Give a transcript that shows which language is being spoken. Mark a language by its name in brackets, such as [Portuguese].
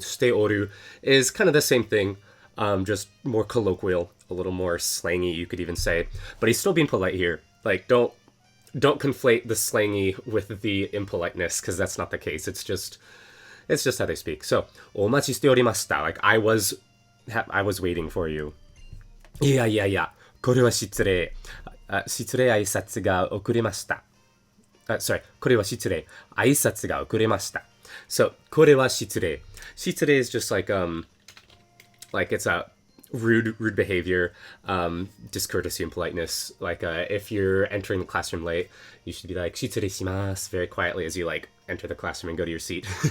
[English] Shite oru is kind of the same thing, just more colloquial, a little more slangy, you could even say. But he's still being polite here. Like, don't conflate the slangy with the impoliteness, because that's not the case. It's just how they speak. So, [Japanese] omachi shite orimashita, [English] like I was waiting for you. [Japanese] Yeah. これは失礼。失礼挨拶が遅れました。 [English] Sorry, [Japanese] これは失礼。挨拶が遅れました。So, これは失礼。 [English] 失礼 is just like it's a rude behavior, discourtesy and politeness. Like, if you're entering the classroom late, you should be like, [Japanese] 失礼します [English] very quietly as you like enter the classroom and go to your seat.